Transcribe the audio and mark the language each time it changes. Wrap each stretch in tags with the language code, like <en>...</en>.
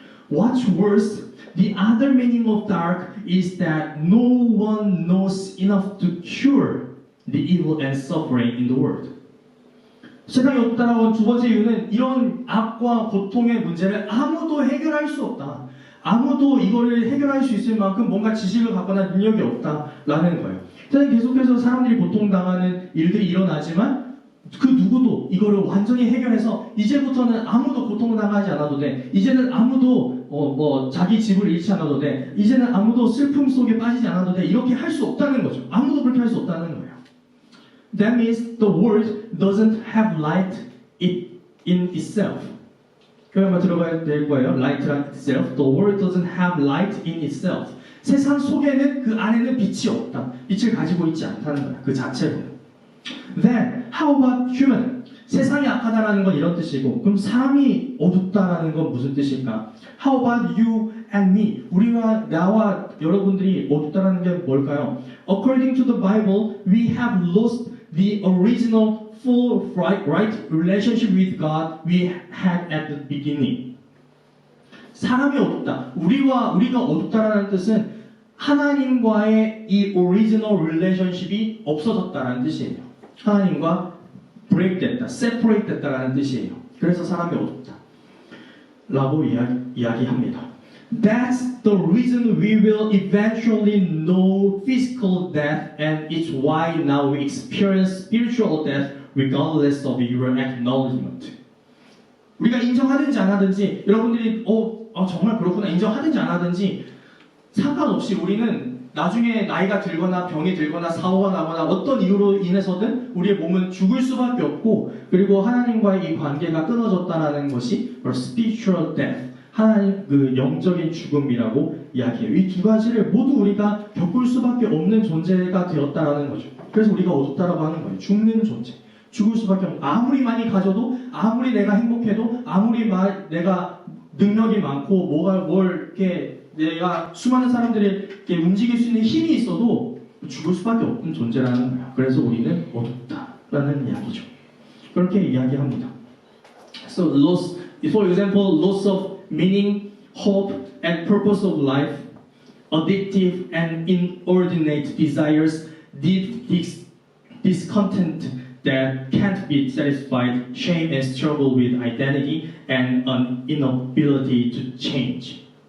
<en>What's worse, the other meaning of dark is that no one knows enough to cure the evil and suffering in the world.</en> <ko>세상이 어둡다라고 한 두 번째 이유는 이런 악과 고통의 문제를 아무도 해결할 수 없다. 아무도 이거를 해결할 수 있을 만큼 뭔가 지식을 갖거나 능력이 없다라는 거예요. 세상에 계속해서 사람들이 고통당하는 일들이 일어나지만 그 누구도 이거를 완전히 해결해서 이제부터는 아무도 고통당하지 않아도 돼. 이제는 아무도 자기 집을 잃지 않아도 돼. 이제는 아무도 슬픔 속에 빠지지 않아도 돼. 이렇게 할 수 없다는 거죠. 아무도 그렇게 할 수 없다는 거예요.</ko> <en>That means the world doesn't have light in itself.</en> <ko>그 한번 들어가야 될 거예요.</ko> <en>Light란 itself. The world doesn't have light in itself.</en> <ko>세상 속에는 그 안에는 빛이 없다. 빛을 가지고 있지 않다는 거야. 그 자체로.</ko> <en>Then, how about human?</en> <ko>세상이 악하다라는 건 이런 뜻이고 그럼 사람이 어둡다라는 건 무슨 뜻일까?</ko> <en>How about you and me?</en> <ko>우리와 나와 여러분들이 어둡다라는 게 뭘까요?</ko> <en>According to the Bible, we have lost the original full right relationship with God we had at the beginning.</en> <ko>사람이 어둡다. 우리가 어둡다라는 뜻은 하나님과의 이</ko> <en>original relationship</en> <ko>이 없어졌다라는 뜻이에요. 하나님과 break 됐다, separate 됐다라는 뜻이에요. 그래서 사람이 어둡다. 라고 이야기합니다.</ko> <en>That's the reason we will eventually know physical death, and it's why now we experience spiritual death regardless of your acknowledgement.</en> <ko>우리가 인정하든지 안 하든지 여러분들이 정말 그렇구나 인정하든지 안 하든지 상관없이 우리는 나중에 나이가 들거나 병이 들거나 사고가 나거나 어떤 이유로 인해서든 우리의 몸은 죽을 수밖에 없고 그리고 하나님과의 이 관계가 끊어졌다는 것이</ko> <en>spiritual death,</en> <ko>하나님 그 영적인 죽음이라고 이야기해요. 이 두 가지를 모두 우리가 겪을 수밖에 없는 존재가 되었다라는 거죠. 그래서 우리가 어둡다라고 하는 거예요. 죽는 존재. 죽을 수밖에 없는. 아무리 많이 가져도, 아무리 내가 행복해도, 아무리 내가 능력이 많고 뭘 이렇게 내가 수많은 사람들이 이렇게 움직일 수 있는 힘이 있어도 죽을 수밖에 없는 존재라는 거예요. 그래서 우리는 어둡다라는 이야기죠. 그렇게 이야기합니다.</ko> <en>So loss, for example, loss of meaning, hope, and purpose of life, addictive and inordinate desires, deep discontent that can't be satisfied, shame and struggle with identity, and an inability to change.</en>